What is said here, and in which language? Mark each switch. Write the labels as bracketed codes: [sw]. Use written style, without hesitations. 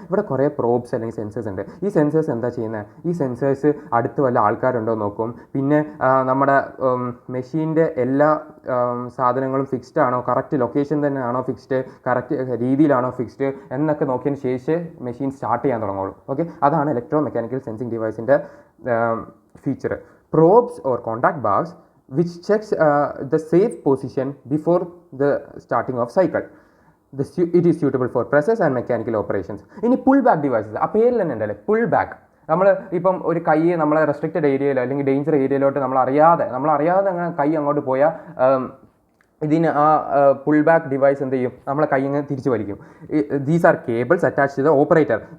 [ml] ഇവിടെ കുറേ പ്രോബ്സ് അല്ലെങ്കിൽ സെൻസേഴ്സ് ഉണ്ട്. ഈ സെൻസേഴ്സ് എന്താ ചെയ്യുന്നത്? ഈ സെൻസേഴ്സ് അടുത്ത് വല്ല ആൾക്കാരുണ്ടോ നോക്കും. പിന്നെ നമ്മുടെ മെഷീൻ്റെ എല്ലാ സാധനങ്ങളും ഫിക്സ്ഡ് ആണോ, കറക്റ്റ് ലൊക്കേഷൻ തന്നെയാണോ ഫിക്സ്ഡ്, കറക്റ്റ് രീതിയിലാണോ ഫിക്സ്ഡ് എന്നൊക്കെ നോക്കിയതിന് ശേഷം മെഷീൻ സ്റ്റാർട്ട് ചെയ്യാൻ തുടങ്ങുള്ളൂ. ഓക്കെ, അതാണ് electro mechanical sensing ഡിവൈസിൻ്റെ feature. [en] Probes or contact bars which checks the safe position before the starting of cycle. It is suitable for presses and mechanical operations. [ml] ഇനി pull back devices. ആ പേരിൽ തന്നെ ഉണ്ടല്ലേ pull back. നമ്മൾ ഇപ്പം ഒരു കൈ നമ്മളെ റെസ്ട്രിക്റ്റഡ് ഏരിയയിലോ അല്ലെങ്കിൽ ഡേഞ്ചർ ഏരിയയിലോട്ട് നമ്മൾ അറിയാതെ അങ്ങനെ കൈ അങ്ങോട്ട് പോയാൽ ഇതിന് ആ പുൾ ബാക്ക് ഡിവൈസ് എന്ത് ചെയ്യും? നമ്മളെ കൈ ഇങ്ങനെ തിരിച്ചു വലിക്കും. [en] these are cables attach [ml] ചെയ്ത ഓപ്പറേറ്റർ.